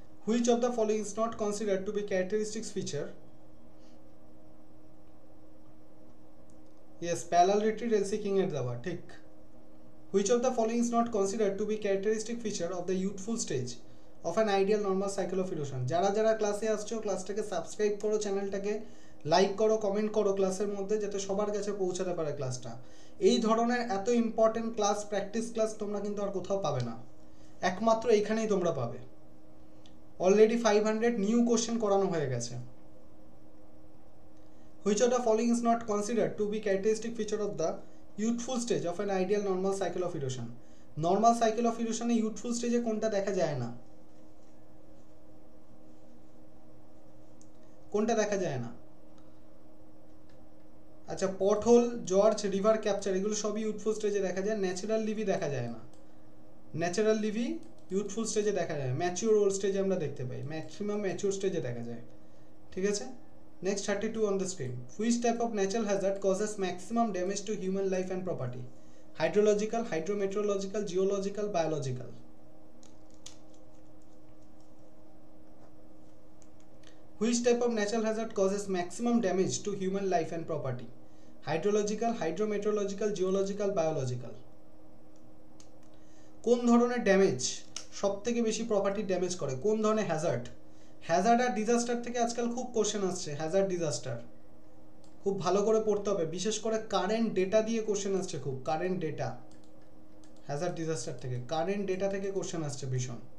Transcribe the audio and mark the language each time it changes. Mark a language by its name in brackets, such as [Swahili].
[English] Which of the following is not considered to be characteristic feature? Yes, parallel retreat LC King [Bangla] এর দেওয়া, ঠিক। [English] Which of the following is not considered to be characteristic feature of the youthful stage of an ideal normal cycle of erosion? [Bangla] যারা যারা ক্লাসে আসছো, ক্লাসটাকে subscribe করো, চ্যানেলটাকে like করো, কমেন্ট করো ক্লাসের মধ্যে, যাতে সবার কাছে পৌঁছাতে পারে ক্লাসটা। এই ধরনের এত ইম্পর্টেন্ট ক্লাস, প্র্যাকটিস ক্লাস তোমরা কিন্তু আর কোথাও পাবে না, একমাত্র এইখানেই তোমরা পাবে। অলরেডি 500 নিউ কোশ্চেন করানো হয়ে গেছে। [English] Which of the following is not considered to be characteristic feature of the youthful stage of an ideal normal cycle of erosion? [Bangla] Normal cycle of erosion A youthful stage এ কোনটা দেখা যায় না? কোনটা দেখা যায় না? আচ্ছা, পটহোল, জর্জ, রিভার ক্যাপচার এগুলো সবই ইউথফুল স্টেজে দেখা যায়। ন্যাচারাল লিভি দেখা যায় না। ন্যাচারাল লিভি ইউথফুল স্টেজে দেখা যায়, ম্যাচিওর ওল্ড স্টেজে আমরা দেখতে পাই, ম্যাক্সিমাম ম্যাচিওর স্টেজে দেখা যায়। ঠিক আছে, next 32 [English] on the screen. Which type of natural hazard causes maximum damage to human life and property? Hydrological, hydrometeorological, geological, biological. Which type of natural hazard causes maximum damage to human life and property? Hydrological, hydrometeorological, geological, biological. [Bangla] কোন ধরনের damage সবথেকে বেশি property damage করে? কোন ধরনের Hazard? Hazard আর disaster থেকে আজকাল খুব কোশ্চেন আসছে। হ্যাজার্ড, ডিজাস্টার খুব ভালো করে পড়তে হবে, বিশেষ করে কারেন্ট ডেটা দিয়ে কোশ্চেন আসছে খুব। কারেন্ট ডেটা, হ্যাজার্ড ডিজাস্টার থেকে, কারেন্ট ডেটা থেকে কোশ্চেন আসছে ভীষণ।